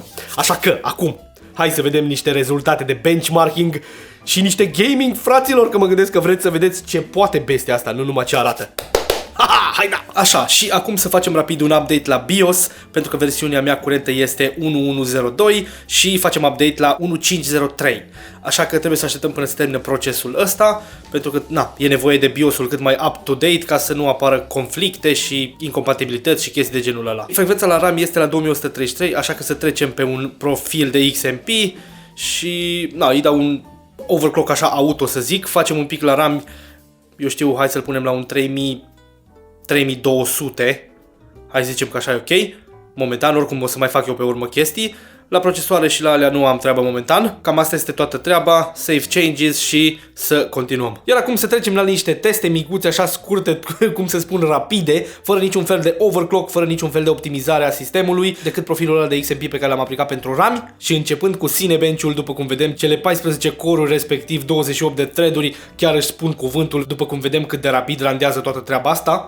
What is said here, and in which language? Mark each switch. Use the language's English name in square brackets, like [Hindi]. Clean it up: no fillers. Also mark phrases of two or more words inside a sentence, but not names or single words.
[Romanian] Așa că, acum, hai să vedem niște rezultate de benchmarking și niște gaming, fraților, că mă gândesc că vreți să vedeți ce poate bestia asta, nu numai ce arată. Haha, hai da! Așa, și acum să facem rapid un update la BIOS, pentru că versiunea mea curentă este 1102 și facem update la 1503. Așa că trebuie să așteptăm până se termină procesul ăsta, pentru că, na, e nevoie de BIOS-ul cât mai [English] up-to-date [Romanian] ca să nu apară conflicte și incompatibilități și chestii de genul ăla. Frecvența la RAM este la 2133, așa că să trecem pe un profil de XMP și, na, îi dau un overclock așa auto, să zic. Facem un pic la RAM, eu știu, hai să-l punem la un 3200, hai să zicem că așa e ok. Momentan, oricum o să mai fac eu pe urmă chestii. La procesoare și la alea nu am treabă momentan. Cam asta este toată treaba. [English] Save changes [Romanian] și să continuăm. Iar acum să trecem la niște teste micuțe, așa scurte, cum se spun, rapide, fără niciun fel de overclock, fără niciun fel de optimizare a sistemului, decât profilul ăla de XMP pe care l-am aplicat pentru RAM. Și începând cu Cinebench-ul, după cum vedem, cele 14 core-uri, respectiv 28 de thread-uri, chiar își spun cuvântul, după cum vedem cât de rapid randează toată treaba asta.